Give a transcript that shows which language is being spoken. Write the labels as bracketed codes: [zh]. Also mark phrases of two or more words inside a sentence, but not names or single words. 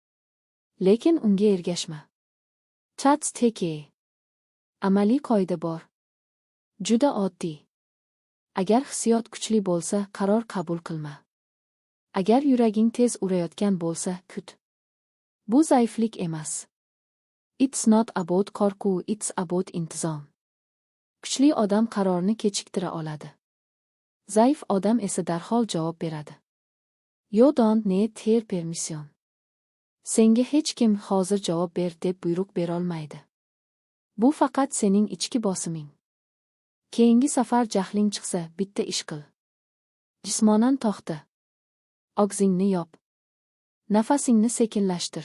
[uz] Lekin unga ergashma. Chats teke. Amaliy qoida bor. Juda oddiy. Agar hissiyot kuchli bo'lsa, qaror qabul qilma. Agar yuraging tez urayotgan bo'lsa, kut. Bu zaiflik emas. [en] It's not about qo'rquv, it's about intizom. [uz] Kuchli odam qarorni kechiktira oladi. Zaif odam esa darhol javob beradi. [en] You don't need her permission. [uz] Senga hech kim hozir javob ber deb buyruq berolmaydi. Bu faqat sening ichki bosiming. Keyingi safar jahling chiqsa, bitta ish qil. Jismonan to'xta. Og'zingni yop. Nafasingni sekinlashtir.